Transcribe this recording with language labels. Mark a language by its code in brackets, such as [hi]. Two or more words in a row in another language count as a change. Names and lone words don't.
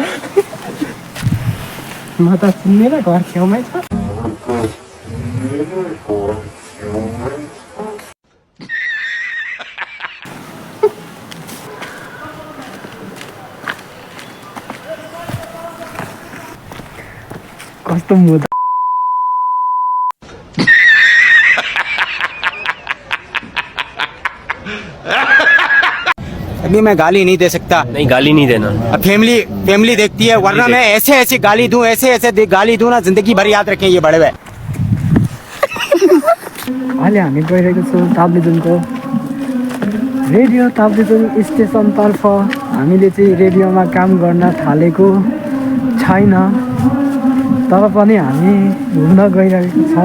[ne] म त चिन्दैन, घर छेउमै छ। कस्तो मुद [hi] अभी मैं गाली नहीं दे सकता। नहीं, गाली नहीं देना। अब फैमिली देखती है, वरना मैं ऐसे गाली दूं, ऐसे गाली दूं ना, जिंदगी भर याद रखें ये बड़े हुए। [ne] अहिले हामी गइरहेको छौँ ताप्लेजुङको रेडियो ताप्लेजुङ स्टेसनतर्फ। हामीले चाहिँ रेडियोमा काम गर्न थालेको छैन, तर पनि हामी घुम्न गइरहेको छौँ।